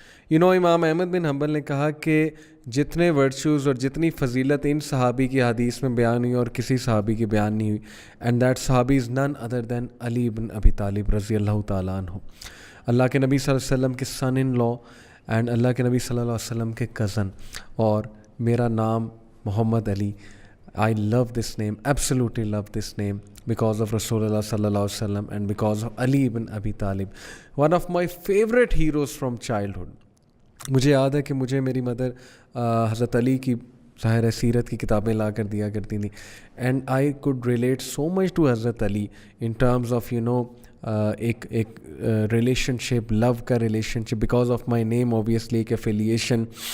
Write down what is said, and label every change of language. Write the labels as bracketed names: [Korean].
[Urdu] امام احمد بن حنبل نے کہا کہ جتنے ورچوز اور جتنی فضیلت ان صحابی کی حدیث میں بیان ہوئی اور کسی صحابی کی بیان نہیں ہوئی, [English] and that صحابی is none other than [Urdu] علی بن ابی طالب رضی اللہ تعالیٰ عنہ, اللہ کے نبی صلی اللہ علیہ وسلم کے [English] son in law and [Urdu] اللہ کے نبی صلی اللہ علیہ وسلم کے کزن. اور میرا نام محمد علی, [English] I love this name, absolutely love this name because of Rasulullah sallallahu alaihi wasallam and because of Ali ibn Abi Talib, one of my favorite heroes from childhood. [Urdu] مجھے یاد ہے کہ مجھے میری مدر حضرت علی کی ظاہر سیرت کی کتابیں لا کر دیا کرتی تھیں, [English] and I could relate so much to حضرت Ali in terms of ایک relationship, love کا relationship, because of my name obviously ایک affiliation.